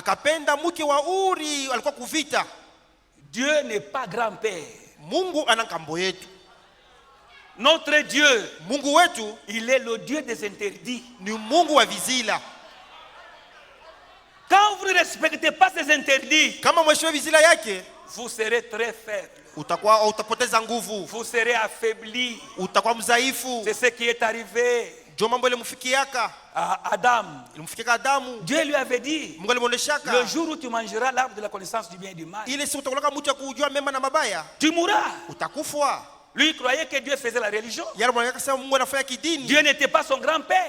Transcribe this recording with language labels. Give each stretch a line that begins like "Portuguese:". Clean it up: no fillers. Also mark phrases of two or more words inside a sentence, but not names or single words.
French: Dieu n'est pas grand-père. Notre Dieu, il est le Dieu des interdits. Quand vous ne respectez pas ces interdits, vous serez très faible.
Swahili: Utapoteza nguvu.
French: Vous serez affaibli.
Swahili: Utakuwa mzaifu.
French: C'est ce qui est arrivé à Adam. Dieu lui avait dit, le jour où tu mangeras l'arbre de la connaissance du bien et du mal, tu mourras. Lui croyait que Dieu faisait la religion. Dieu n'était pas son grand-père.